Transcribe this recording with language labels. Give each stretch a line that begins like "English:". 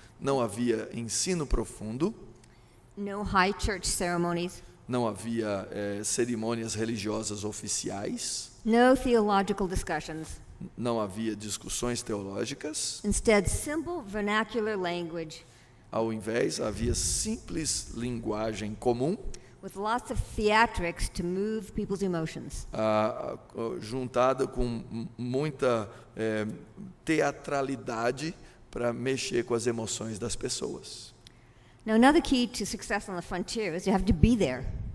Portuguese: Não havia ensino profundo,
English: no high church ceremonies,
Portuguese: não havia cerimônias religiosas oficiais,
English: no theological discussions.
Portuguese: não havia discussões teológicas.
English: Instead, simple vernacular language
Portuguese: Ao invés, havia simples linguagem comum,
English: with lots of theatrics to move people's emotions.
Portuguese: juntada com muita teatralidade para mexer com as emoções das pessoas.
English: Now, another key to success on the frontier is you have to be there.